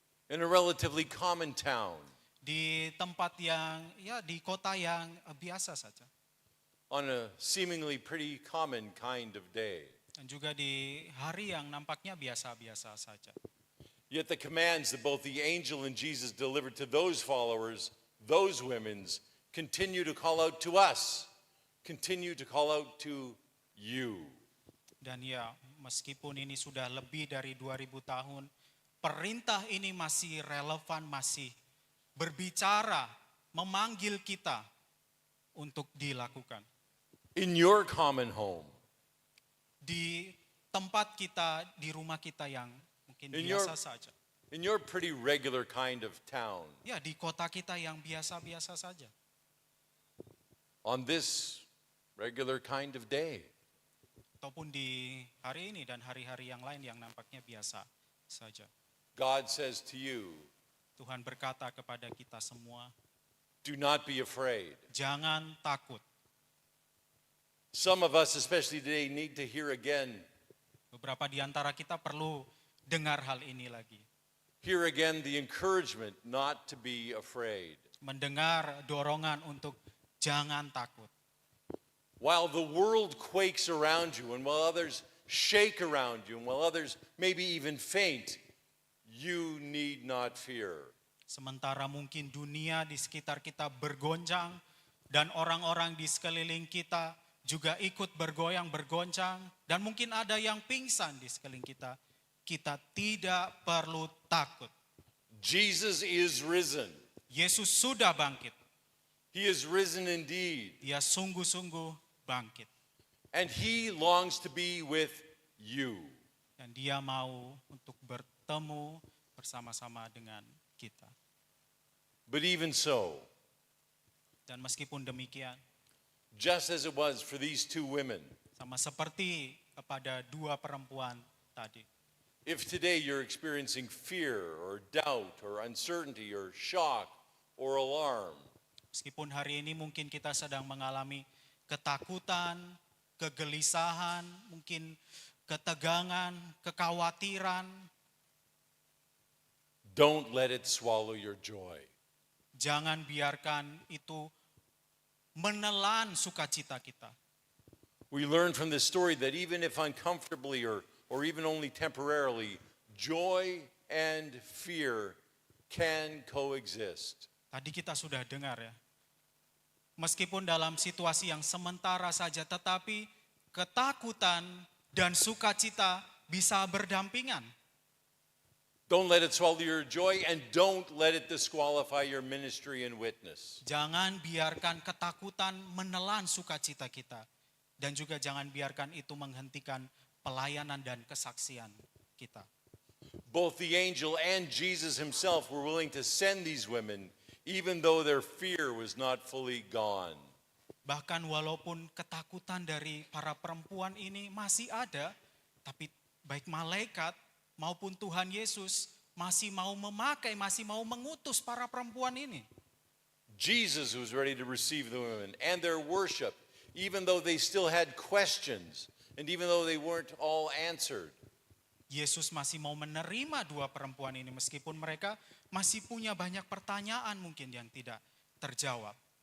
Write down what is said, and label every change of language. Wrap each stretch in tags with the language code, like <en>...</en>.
<en>in a relatively common town,</en> <id>Di tempat yang, ya di kota yang biasa saja.</id> <en>on a seemingly pretty common kind of day.</en> <id>Dan juga di hari yang nampaknya biasa-biasa saja.</id> <en>Yet the commands that both the angel and Jesus delivered to those followers, those women's, continue to call out to us, continue to call out to you.</en> <id>Dan ya, meskipun ini sudah lebih dari 2000 tahun, perintah ini masih relevan, masih berbicara, memanggil kita untuk dilakukan.</id> <en>In your common home,</en> <id>Di tempat kita, di rumah kita yang mungkin</id> <en>In</en> <id>biasa</id> <en>your-</en> <id>saja.</id> <en>in your pretty regular kind of town,</en> <id>Ya, di kota kita yang biasa-biasa saja.</id> <en>on this regular kind of day.</en> <id>ataupun di hari ini dan hari-hari yang lain yang nampaknya biasa saja.</id> <en>God says to you,</en> <id>Tuhan berkata kepada kita semua,</id> <en>do not be afraid.</en> <id>jangan takut.</id> <en>Some of us, especially today, need to hear again,</en> <id>Beberapa di antara kita perlu dengar hal ini lagi.</id> <en>hear again the encouragement not to be afraid.</en> <id>Mendengar dorongan untuk jangan takut.</id> <en>While the world quakes around you and while others shake around you and while others maybe even faint, you need not fear.</en> <id>Sementara mungkin dunia di sekitar kita bergoncang dan orang-orang di sekeliling kita juga ikut bergoyang, bergoncang, dan mungkin ada yang pingsan di sekeliling kita. Kita tidak perlu takut.</id> <en>Jesus is risen.</en> <id>Yesus sudah bangkit.</id> <en>He is risen indeed.</en> <id>Dia sungguh-sungguh bangkit.</id> <en>And he longs to be with you.</en> <id>Dan dia mau untuk bertemu bersama-sama dengan kita.</id> <en>But even so,</en> <id>Dan meskipun demikian,</id> <en>just as it was for these two women,</en> <id>sama seperti kepada dua perempuan tadi.</id> <en>if today you're experiencing fear or doubt or uncertainty or shock or alarm,</en> <id>Meskipun hari ini mungkin kita sedang mengalami ketakutan, kegelisahan, mungkin ketegangan, kekhawatiran,</id> <en>don't let it swallow your joy.</en> <id>jangan biarkan itu menelan sukacita kita.</id> <en>We learn from this story that even if uncomfortably or even only temporarily, joy and fear can coexist.</en> <id>Tadi kita sudah dengar ya, meskipun dalam situasi yang sementara saja, tetapi ketakutan dan sukacita bisa berdampingan.</id> <en>Don't let it swallow your joy and don't let it disqualify your ministry and witness.</en> <id>Jangan biarkan ketakutan menelan sukacita kita. Dan juga jangan biarkan itu menghentikan pelayanan dan kesaksian kita.</id> <en>Both the angel and Jesus himself were willing to send these women even though their fear was not fully gone.</en> <id>Bahkan walaupun ketakutan dari para perempuan ini masih ada, tapi baik malaikat maupun Tuhan Yesus masih mau memakai, masih mau mengutus para perempuan ini.</id> <en>Jesus was ready to receive the women and their worship, even though they still had questions and even though they weren't all answered.</en> <id>Yesus masih mau menerima dua perempuan ini meskipun mereka masih punya banyak pertanyaan mungkin yang tidak terjawab.</id>